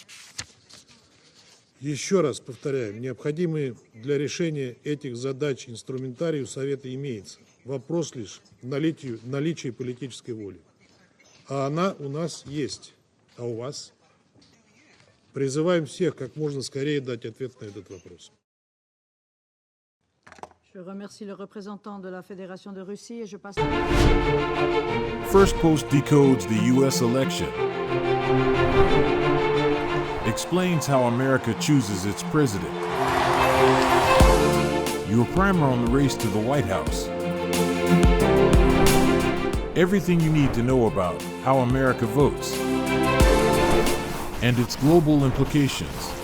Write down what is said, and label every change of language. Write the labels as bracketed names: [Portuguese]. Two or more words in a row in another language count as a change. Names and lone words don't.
[Russian] Еще раз повторяем, необходимые для решения этих задач инструментарий у Совета имеется. Вопрос лишь в наличии политической воли. А она у нас есть. А у вас? Призываем всех как можно скорее дать ответ на этот вопрос. [French] Je remercie le représentant de la Fédération de Russie et je passe. [English] Firstpost decodes the U.S. election, explains how America chooses its president. Your primer on the race to the White House. Everything you need to know about how America votes and its global implications.